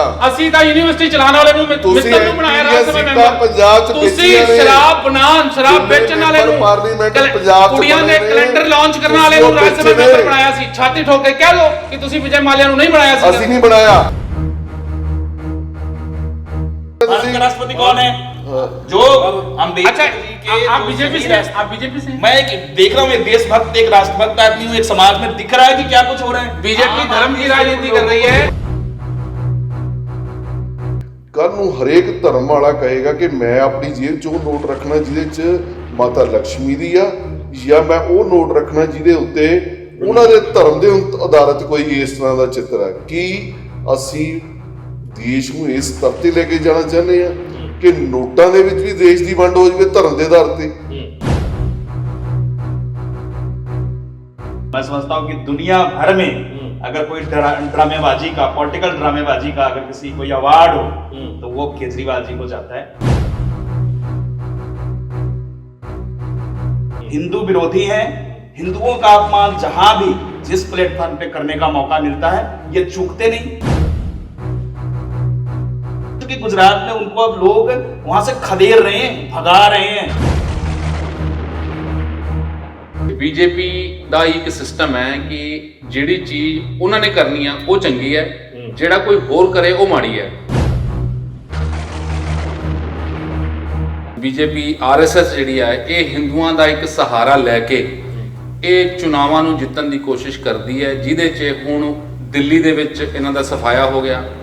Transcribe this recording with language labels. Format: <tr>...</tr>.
<pa>ਅਸੀਂ ਤਾਂ ਯੂਨੀਵਰਸਿਟੀ ਚਲਾਉਣ ਵਾਲੇ ਨੂੰ ਮਿੱਤਰ ਨੂੰ ਬਣਾਇਆ ਰਾਜ ਸਭਾ ਮੈਂਬਰ। ਪੰਜਾਬ ਚ ਤੁਸੀਂ ਸ਼ਰਾਬ ਬਣਾਉਣ, ਸ਼ਰਾਬ ਵੇਚਣ ਵਾਲੇ ਨੂੰ, ਕੁੜੀਆਂ ਦੇ ਕੈਲੰਡਰ ਲਾਂਚ ਕਰਨ ਵਾਲੇ ਨੂੰ ਰਾਜ ਸਭਾ ਮੈਂਬਰ ਬਣਾਇਆ ਸੀ। ਛਾਤੀ ਠੋਕ ਕੇ ਕਹਿ ਲਓ ਕਿ ਤੁਸੀਂ ਵਿਜੇ ਮਾਲਿਆ ਨੂੰ ਨਹੀਂ ਬਣਾਇਆ ਸੀ। ਅਸੀਂ ਨਹੀਂ ਬਣਾਇਆ।</pa> <hi>भारत का राष्ट्रपति कौन है? जो अच्छा, आप बीजेपी से? आप बीजेपी से? मैं देख रहा हूँ, एक देशभक्त, एक राष्ट्रभक्त आदमी हूँ। एक समाज में दिख रहा है कि क्या कुछ हो रहा है। बीजेपी धर्म की राजनीति कर रही है।</hi> <pa>ਕੱਲ ਨੂੰ ਹਰੇਕ ਧਰਮ ਵਾਲਾ ਕਹੇਗਾ ਕਿ ਮੈਂ ਆਪਣੀ ਜੇਬ ਚੋਂ ਨੋਟ ਰੱਖਣਾ ਜਿਹਦੇ 'ਚ ਮਾਤਾ ਲక్ష్ਮੀ ਦੀ ਆ, ਜਾਂ ਮੈਂ ਉਹ ਨੋਟ ਰੱਖਣਾ ਜਿਹਦੇ ਉੱਤੇ ਉਹਨਾਂ ਦੇ ਧਰਮ ਦੇ ਆਧਾਰਿਤ ਕੋਈ ਇਸ ਤਰ੍ਹਾਂ ਦਾ ਚਿੱਤਰ ਹੈ। ਕੀ ਅਸੀਂ ਦੇਸ਼ ਨੂੰ ਇਸ ਸਤਰ ਤੇ ਲੈ ਕੇ ਜਾਣਾ ਚਾਹੁੰਦੇ ਆ ਕਿ ਨੋਟਾਂ ਦੇ ਵਿੱਚ ਵੀ ਦੇਸ਼ ਦੀ ਵੰਡ ਹੋ ਜਾਵੇ ਧਰਮ ਦੇ ਆਧਾਰ ਤੇ?</pa> <hi>मैं समझता हूँ कि दुनिया भर में अगर कोई ड्रामेबाजी का, पॉलिटिकल ड्रामेबाजी का अगर किसी कोई अवार्ड हो तो वो केजरीवाल जी को जाता है। हिंदू विरोधी है, हिंदुओं का अपमान जहां भी जिस प्लेटफॉर्म पे करने का मौका मिलता है ये चूकते नहीं। क्योंकि गुजरात में उनको अब लोग वहां से खदेड़ रहे हैं, भगा रहे हैं।</hi> <pa>बीजेपी ਦਾ ਇੱਕ ਸਿਸਟਮ ਹੈ ਕਿ ਜਿਹੜੀ ਚੀਜ਼ ਉਹਨਾਂ ਨੇ ਕਰਨੀ ਆ ਉਹ ਚੰਗੀ ਹੈ, ਜਿਹੜਾ ਕੋਈ ਹੋਰ ਕਰੇ ਉਹ ਮਾੜੀ ਹੈ। ਬੀਜੇਪੀ ਆਰਐਸਐਸ ਜਿਹੜੀ ਹੈ ਇਹ ਹਿੰਦੂਆਂ ਦਾ ਇੱਕ ਸਹਾਰਾ ਲੈ ਕੇ ਇਹ ਚੁਣਾਵਾਂ ਨੂੰ ਜਿੱਤਣ ਦੀ ਕੋਸ਼ਿਸ਼ ਕਰਦੀ ਹੈ, ਜਿਹਦੇ 'ਚ ਹੁਣ ਦਿੱਲੀ ਦੇ ਵਿੱਚ ਇਹਨਾਂ ਦਾ ਸਫਾਇਆ ਹੋ ਗਿਆ।</pa>